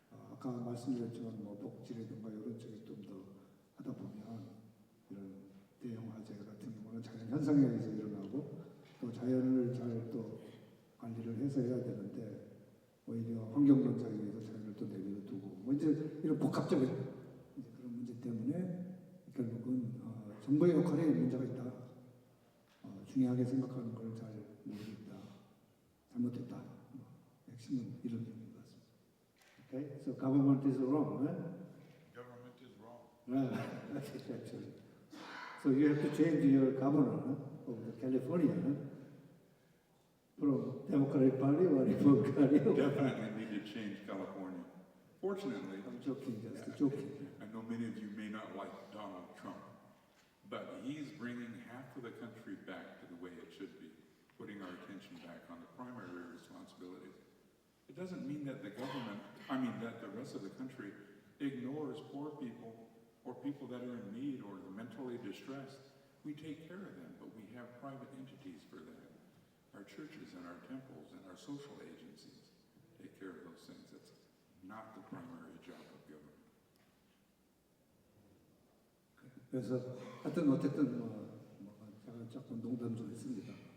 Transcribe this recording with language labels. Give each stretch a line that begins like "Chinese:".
Korean: 아까 말씀드렸지만 뭐 복지라든가 이런 쪽에 좀 더 하다 보면 이런 대형 화재 같은 경우는 자연 현상에 의해서 일어나고 또 자연을 잘 또 관리를 해서 해야 되는데 오히려 환경론자에 의해서 자연을 또 내버려 두고 뭐 이제 이런 복합적인 이제 그런 문제 때문에 결국은 정부의 역할에 문제가 있다. 중요하게 생각하는 걸 잘 모르겠다. 잘못했다. 핵심은 이런 얘기인 것 같습니다.
English: Okay, so government is wrong. Right? Government is wrong. Actually. So you have to change your governor of California from Democratic Party or Republican. Definitely need to change California. Fortunately, I'm joking, just joking. I know many of you may not like Donald Trump, but he's bringing half of the country back to the way it should be, putting our attention back on the primary responsibilities. It doesn't mean that that the rest of the country ignores poor people or people that are in need or the mentally distressed. We take care of them, but we have private entities for that. Our churches and our temples and our social agencies take care of those things. That's not the primary job of government.
Korean: 그래서 어쨌든 제가 조금 농담 좀 했습니다.